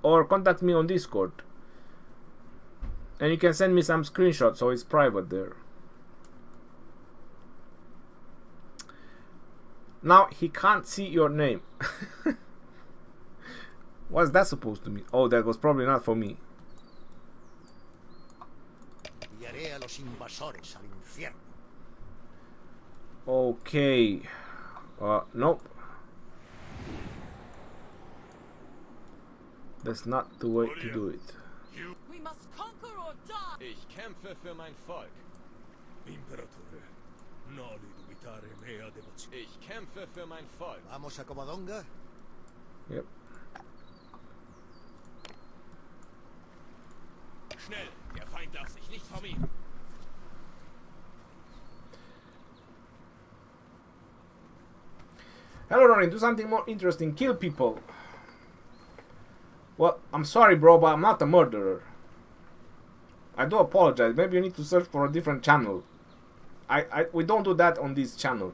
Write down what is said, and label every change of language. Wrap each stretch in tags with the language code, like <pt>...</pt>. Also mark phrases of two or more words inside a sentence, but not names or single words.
<en>Or contact me on Discord. And you can send me some screenshots, so it's private there. Now he can't see your name. What's that supposed to mean? Oh, that was probably not for me.</en> <es>Enviaré a los invasores al infierno.</es> <en>Okay. Nope. That's not the way to do it. We must conquer or die.</en> <de>Ich kämpfe für mein Volk.</de> <it>Imperatore, non dubitare mea devozione.</it> <de>Ich kämpfe für mein Volk.</de> <es>¿Vamos a Covadonga?</es> <en>Yep.</en> <de>Schnell, der Feind darf sich nicht vermehren.</de> <en>Hello, Ronnie. Do something more interesting. Kill people. Well, I'm sorry, bro, but I'm not a murderer. I do apologize. Maybe you need to search for a different channel. We don't do that on this channel.</en>